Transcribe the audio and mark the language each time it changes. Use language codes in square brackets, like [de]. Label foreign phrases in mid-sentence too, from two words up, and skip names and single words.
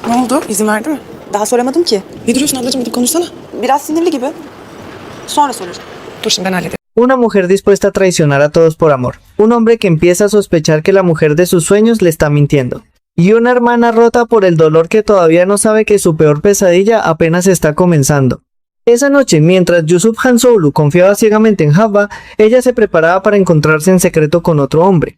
[tr] Ne oldu? İzin verdi mi? Daha soramadım ki. Ne duruyorsun ablacığım? Gidip konuşsana. Biraz sinirli gibi. Sonra soracağım. Dur şimdi ben hallederim. [es] Una mujer dispuesta a traicionar a todos por amor. Un hombre que empieza a sospechar que la mujer de sus sueños le está mintiendo. Y una hermana rota por el dolor que todavía no sabe que su peor pesadilla apenas está comenzando. Esa noche, mientras Yusuf Hansoğlu confiaba ciegamente en Havva, ella se preparaba para encontrarse en secreto con otro hombre.